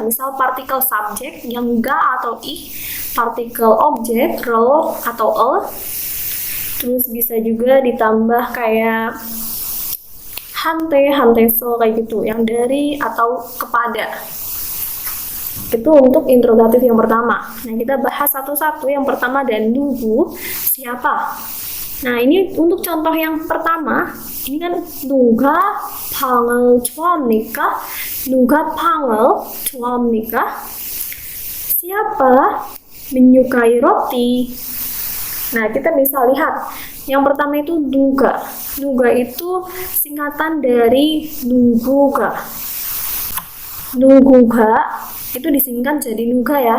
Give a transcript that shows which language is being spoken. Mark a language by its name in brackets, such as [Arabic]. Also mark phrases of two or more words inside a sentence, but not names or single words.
[Indonesian] Misal partikel subjek yang ga atau ih, partikel objek ro atau terus bisa juga ditambah kayak hante so kayak gitu, yang dari atau kepada. Itu untuk interrogatif yang pertama. Nah, kita bahas satu-satu. Yang pertama ada nugu, siapa. Nah, ini untuk contoh yang pertama, ini kan [Korean] 누가 방을 좋아합니까? 누가 방을 좋아합니까? [Indonesian] Siapa menyukai roti? Nah, kita bisa lihat. Yang pertama itu nuga. Nuga itu singkatan dari nuguga. Nuguga itu disingkat jadi nuga ya.